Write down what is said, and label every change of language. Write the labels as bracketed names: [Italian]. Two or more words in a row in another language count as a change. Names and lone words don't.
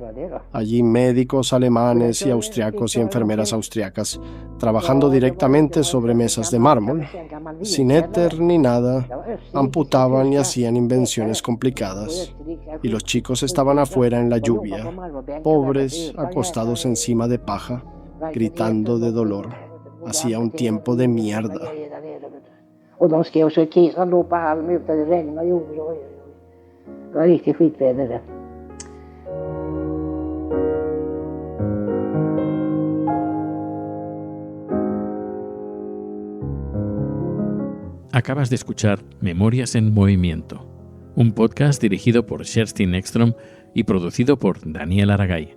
[Spanish] Allí médicos alemanes y austriacos y enfermeras austriacas trabajando directamente sobre mesas de mármol, sin éter ni nada, amputaban y hacían invenciones complicadas. Y los chicos estaban afuera en la lluvia, pobres, acostados encima de paja, gritando de dolor. Hacía un tiempo de mierda. [Swedish] Och de skrev så kisarna låg på halm ute, det regnade och gjorde. Det var riktigt skitväder det. [Spanish] Acabas de escuchar Memorias en Movimiento, un podcast dirigido por Kerstin Ekström y producido por Daniel Aragay.